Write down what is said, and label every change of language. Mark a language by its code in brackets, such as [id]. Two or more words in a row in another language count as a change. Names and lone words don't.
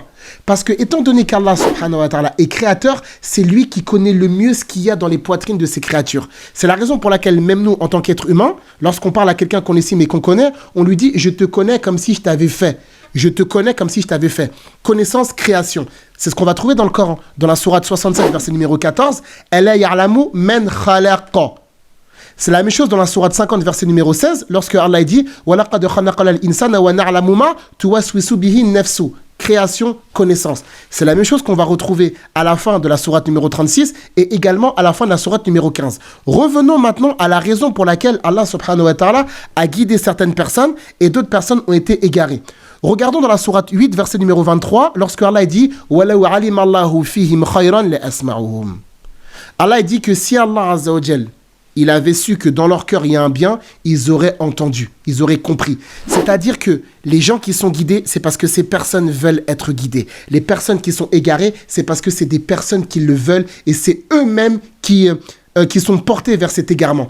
[fr] Parce que, étant donné qu' [ar] الله سبحانه وتعالى [fr] est créateur, c'est lui qui connaît le mieux ce qu'il y a dans les poitrines de ses créatures. C'est la raison pour laquelle, même nous, en tant qu'être humain, lorsqu'on parle à quelqu'un qu'on estime et qu'on connaît, on lui dit « je te connais comme si je t'avais fait ». Je te connais comme si je t'avais fait. Connaissance, création. C'est ce qu'on va trouver dans le Coran. Dans la sourate 67, verset numéro 14. « [ar] ألا يعلم من خلق ». [fr] C'est la même chose dans la sourate 50, verset numéro 16, lorsque Allah dit « [ar] ولقد خلقنا الإنسان ونعلم ما توسوس به نفسه ». [fr] Création, connaissance. C'est la même chose qu'on va retrouver à la fin de la sourate numéro 36 et également à la fin de la sourate numéro 15. Revenons maintenant à la raison pour laquelle [ar] الله سبحانه وتعالى [fr] a guidé certaines personnes et d'autres personnes ont été égarées. Regardons dans la sourate 8, verset numéro 23, lorsque Allah dit « [ar] ولو علم الله فيهم خيرا لأسمعهم ». [fr] Allah dit que si [ar] الله عز وجل, [fr] il avait su que dans leur cœur il y a un bien, ils auraient entendu, ils auraient compris. C'est-à-dire que les gens qui sont guidés, c'est parce que ces personnes veulent être guidées. Les personnes qui sont égarées, c'est parce que c'est des personnes qui le veulent et c'est eux-mêmes qui sont portés vers cet égarement.